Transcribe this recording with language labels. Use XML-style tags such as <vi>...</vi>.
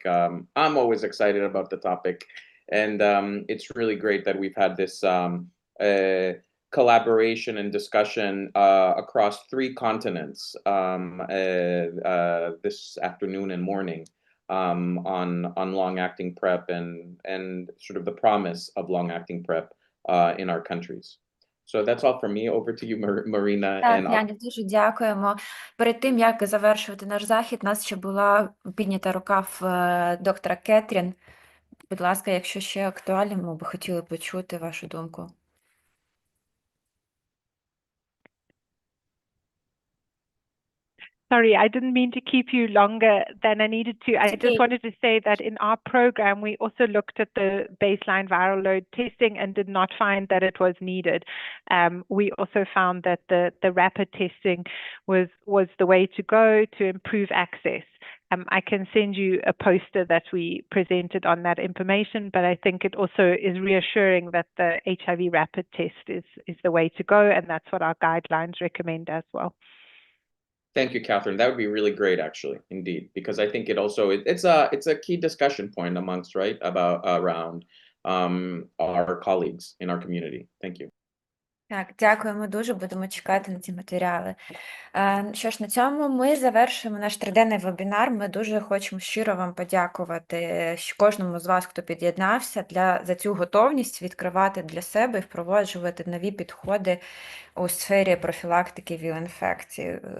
<en>I'm always excited about the topic. And it's really great that we've had this collaboration and discussion across 3 continents this afternoon and morning on long-acting PrEP and sort of the promise of long-acting PrEP in our countries. So that's all from me. Over to you, Marina.</en> <uk>Так, Яні, дуже дякуємо. Перед тим, як завершувати наш захід, у нас ще була піднята рука в доктора Кетрін. Будь ласка, якщо ще актуально, ми б хотіли почути вашу думку.</uk> <en>Sorry, I didn't mean to keep you longer than I needed to. I just wanted to say that in our program, we also looked at the baseline viral load testing and did not find that it was needed. We also found that the rapid testing was the way to go to improve access. I can send you a poster that we presented on that information, but I think it also is reassuring that the HIV rapid test is the way to go, and that's what our guidelines recommend as well. Thank you, Catherine. That would be really great, actually, indeed, because I think it's a key discussion point amongst, right, around our colleagues in our community. Thank you.</en> <uk>Так, дякуємо дуже, будемо чекати на ці матеріали. Що ж, на цьому ми завершуємо наш 3-денний вебінар. Ми дуже хочемо щиро вам подякувати кожному з вас, хто під'єднався, за цю готовність відкривати для себе і впроваджувати нові підходи у сфері профілактики ВІЛ-інфекції.</uk>